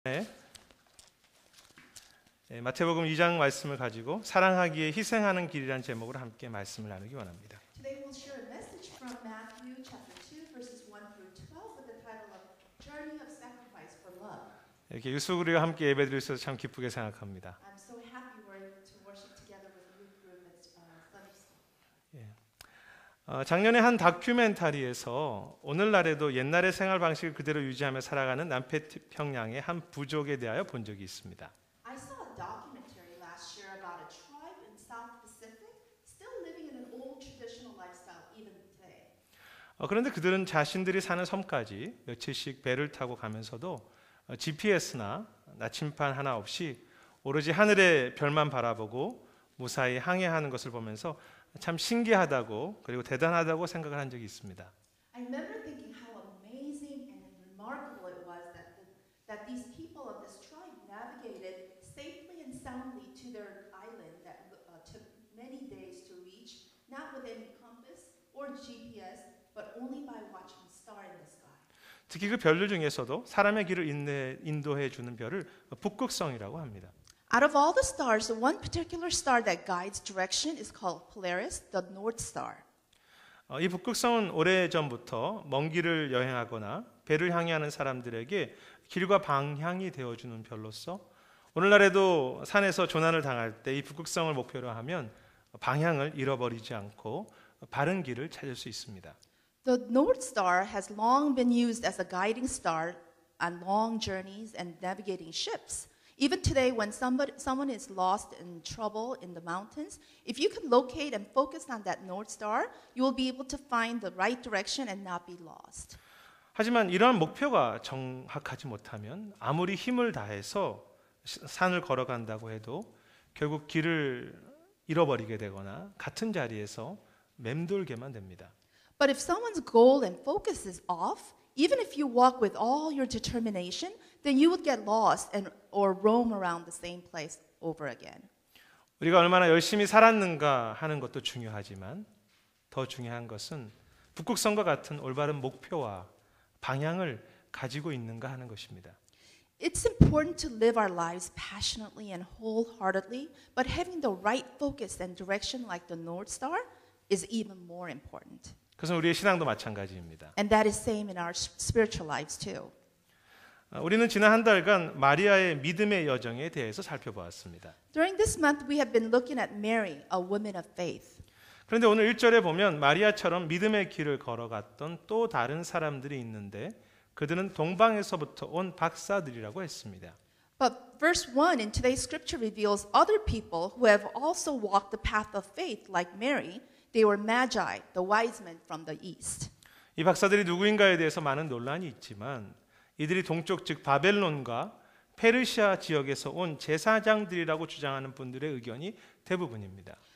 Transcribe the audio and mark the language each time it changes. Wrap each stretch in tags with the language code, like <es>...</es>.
<ko>네, 마태복음 2장 말씀을 가지고 사랑하기에 희생하는 길이라는 제목으로 함께 말씀을 나누기 원합니다.</ko> <en>Today we'll share a message from Matthew chapter 2 verses 1 through 12 with the title of Journey of Sacrifice for Love.</en> <ko>이렇게 유수그리와 함께 예배드릴 수 있어서 참 기쁘게 생각합니다.</ko> <en>I'm so happy we're to worship together with the youth group at Sunday School.</en> <ko>작년에 한 다큐멘터리에서 오늘날에도 옛날의 생활 방식을 그대로 유지하며 살아가는 남태평양의 한 부족에 대하여 본 적이 있습니다.</ko> <en>I saw a documentary last year about a tribe in South Pacific still living in an old traditional lifestyle even today.</en> <ko>그런데 그들은 자신들이 사는 섬까지 며칠씩 배를 타고 가면서도 GPS나 나침반 하나 없이 오로지 하늘의 별만 바라보고 무사히 항해하는 것을 보면서 참 신기하다고 그리고 대단하다고 생각을 한 적이 있습니다.</ko> <en>I remember thinking how amazing and remarkable it was that these people of this tribe navigated safely and soundly to their island that took many days to reach, not with any compass or GPS, but only by watching a star in the sky.</en> <ko>특히 그 별들 중에서도 사람의 길을 인도해 주는 별을 북극성이라고 합니다.</ko> <en>Out of all the stars, the one particular star that guides direction is called Polaris, the North Star.</en> <ko>이 북극성은 오래전부터 먼 길을 여행하거나 배를 항해하는 사람들에게 길과 방향이 되어주는 별로서 오늘날에도 산에서 조난을 당할 때 이 북극성을 목표로 하면 방향을 잃어버리지 않고 바른 길을 찾을 수 있습니다.</ko> <en>The North Star has long been used as a guiding star on long journeys and navigating ships. Even today, when someone is lost in trouble in the mountains, if you can locate and focus on that North Star, you will be able to find the right direction and not be lost.</en> <ko>하지만 이러한 목표가 정확하지 못하면 아무리 힘을 다해서 산을 걸어간다고 해도 결국 길을 잃어버리게 되거나 같은 자리에서 맴돌게만 됩니다.</ko> <en>But if someone's goal and focus is off, even if you walk with all your determination, then you would get lost or roam around the same place over again.</en> <ko>우리가 얼마나 열심히 살았는가 하는 것도 중요하지만 더 중요한 것은 북극성과 같은 올바른 목표와 방향을 가지고 있는가 하는 것입니다.</ko> <en>It's important to live our lives passionately and wholeheartedly, but having the right focus and direction like the North Star is even more important.</en> <ko>그것은 우리의 신앙도 마찬가지입니다.</ko> <en>And that is same in our spiritual lives too.</en> <ko>우리는 지난 한 달간 마리아의 믿음의 여정에 대해서 살펴보았습니다.</ko> <en>During this month, we have been looking at Mary, a woman of faith.</en> <ko>그런데 오늘 1절에 보면 마리아처럼 믿음의 길을 걸어갔던 또 다른 사람들이 있는데 그들은 동방에서부터 온 박사들이라고 했습니다.</ko> <en>But verse 1 in today's scripture reveals other people who have also walked the path of faith like Mary. They were magi, the wise men from the east.</en> <ko>이 박사들이 누구인가에 대해서 많은 논란이 있지만 이들이 동쪽 즉 바벨론과 페르시아 지역에서 온 제사장들이라고 주장하는 분들의 의견이 대부분입니다.</ko>